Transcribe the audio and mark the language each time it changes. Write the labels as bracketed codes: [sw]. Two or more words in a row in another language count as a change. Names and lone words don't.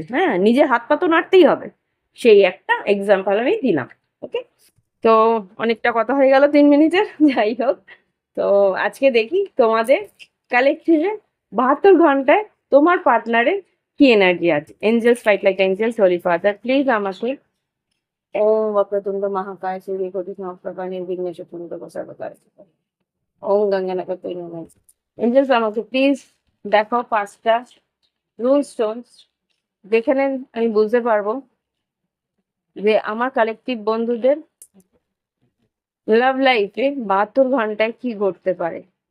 [bn] হ্যাঁ, নিজের হাত পা তো নাড়তেই হবে। সেই একটা এক্সাম্পল আমি দিলাম। ওকে, তো অনেকটা কথা হয়ে গেল 3 মিনিটের। যাই হোক, তো আজকে দেখি তোমাদের কালেকটিভে 72 ঘন্টায় তোমার পার্টনারের কি এনার্জি আছে। [en] Angels, fight like angels, Holy Father, [bn] প্লিজ আমাকে [sa] ওম वक्रतुंड महाकाय सूर्यकोटि समप्रभा निर्विघ्न चतुर्मुख सर्वदा ওম গঙ্গানাগতৈ নমঃ। [bn] এঞ্জেলস আমাকে প্লিজ দেখো 5টা [en] rule stones, [bn] যেখানে আমি বুঝতে পারবো যে আমার কালেকটিভ বন্ধুদের [en] love life [bn] 72 ঘন্টায় কি ঘটতে পারে।